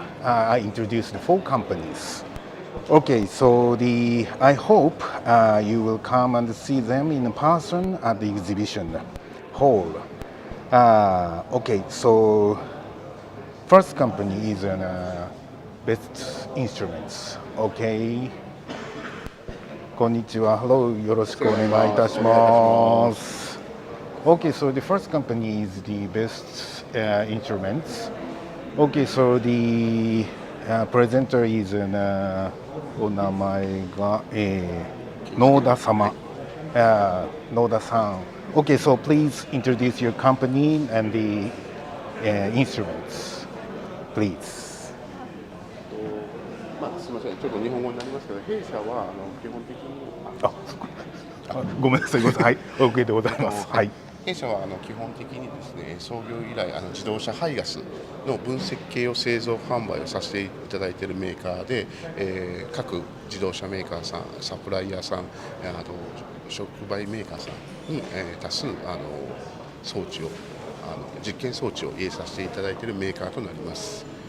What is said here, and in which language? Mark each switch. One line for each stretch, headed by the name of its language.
English: I introduce the four companies. Okay, so I hope you will come and see them in person at the exhibition hall. Okay, so first company is Best Instruments. Okay.
Japanese: こんにちは。
English: Hello,
Japanese: よろしくお願いいたします。
English: Okay, so the first company is the Best Instruments. Okay, so the presenter is
Japanese: お名前が野田様。野田さん。
English: Okay, so please introduce your company and the instruments, please.
Japanese: すみません、ちょっと日本語になりますけど、弊社は基本的にごめんなさい、はい、OK でございます。はい。弊社は基本的にですね、創業以来自動車排ガスの分析系を製造販売をさせていただいているメーカーで、各自動車メーカーさん、サプライヤーさん、あと触媒メーカーさんに、多数装置を実験装置を入れさせていただいているメーカーとなります。